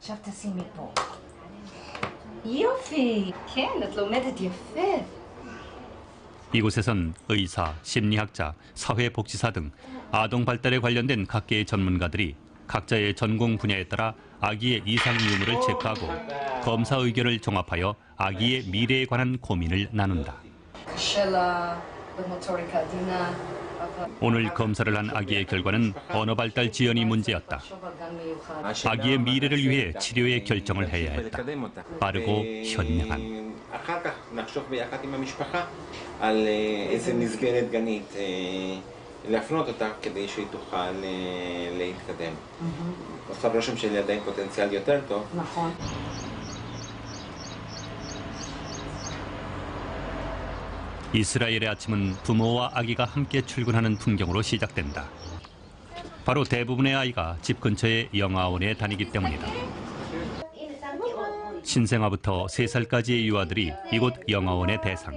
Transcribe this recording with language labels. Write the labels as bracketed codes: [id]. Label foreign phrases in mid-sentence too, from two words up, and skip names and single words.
[ko] 이곳에선 의사, 심리학자, 사회복지사 등 아동 발달에 관련된 각계의 전문가들이 각자의 전공 분야에 따라 아기의 이상 유무를 체크하고 검사 의견을 종합하여 아기의 미래에 관한 고민을 나눈다. 오늘 검사를 한 아기의 결과는 언어 발달 지연이 문제였다. 아기의 미래를 위해 치료의 결정을 해야 했다. 빠르고 현명한. [he] להפנות אותה כדי שהיא תוכל להתקדם. עושה רושם של ילדי פוטנציאל יותר טוב. נכון. [ko] 이스라엘의 아침은 부모와 아기가 함께 출근하는 풍경으로 시작된다. 바로 대부분의 아이가 집 근처의 영아원에 다니기 때문이다. 신생아부터 3살까지의 유아들이 이곳 영아원의 대상.